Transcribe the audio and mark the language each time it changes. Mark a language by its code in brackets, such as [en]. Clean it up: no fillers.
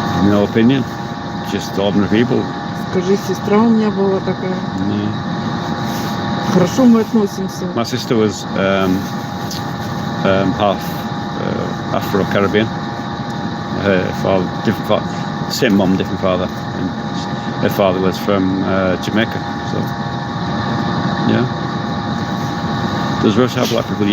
[en] No opinion, just ordinary people. [ru] Скажи, сестра у меня была такая. [en] Yeah. [ru] Хорошо мы относимся. [en] My sister was half Afro-Caribbean. Her father, different father, same mum, different father. And her father was from Jamaica. So, yeah. Does Russia have black people?